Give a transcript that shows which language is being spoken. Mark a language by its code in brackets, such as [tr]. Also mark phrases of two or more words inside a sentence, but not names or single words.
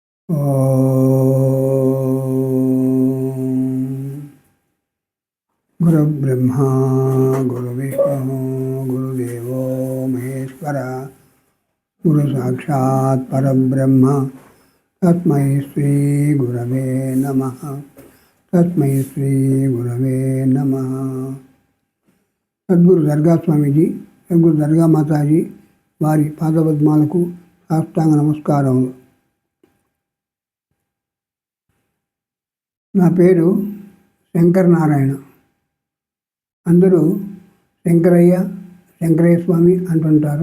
[sa] गुरुब्रह्मा गुरुविष्णु गुरुदेवो महेश्वर गुरुसाक्षात् परब्रह्म तस्मै श्री गुरवे नमः। तस्मै श्री गुरवे नमः। [te] సద్గురు దర్గా స్వామీజీ, సద్గురు దర్గా మాతాజీ వారి పాదపద్మాలకు సాష్టాంగ నమస్కారములు. నా పేరు శంకరనారాయణ. అందరూ శంకరయ్య, శంకరయ్య స్వామి అంటుంటారు.